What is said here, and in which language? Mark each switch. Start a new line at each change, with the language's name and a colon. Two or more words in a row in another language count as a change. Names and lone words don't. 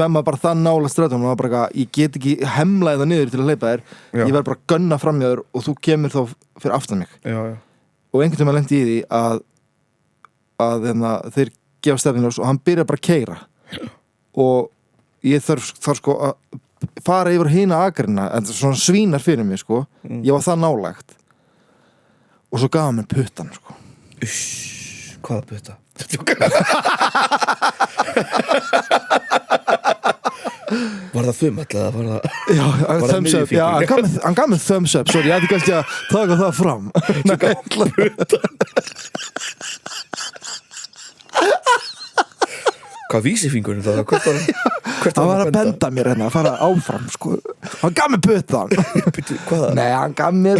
Icelandic: emma bara það nála strætó og bara ég get ekki hemlaði það niður til að hleypa þér ég verð bara að gunna fram hjá þér og þú kemur þá fyrir aftan mig og einhvern veginn lendi í því að þeir gefa stefnljós og hann byrja bara að keyra og ég þarf sko að fara yfir hina akrina en svona svínar fyrir mig sko ég var það nálægt og svo gaf hann mér puttan sko hvaða putta? Var það þumall eða var það Já,
English: thumbs up,
Icelandic: já, hann gaf mér
English: thumbs up
Icelandic: sorry, ég ætti kannski að taka það fram Svo gaf hann putta Hvað vísifingurinn það? Hann var að benda mér hérna að fara áfram sko. Hann gaf mér puttan Hvaða? Nei, hann gaf mér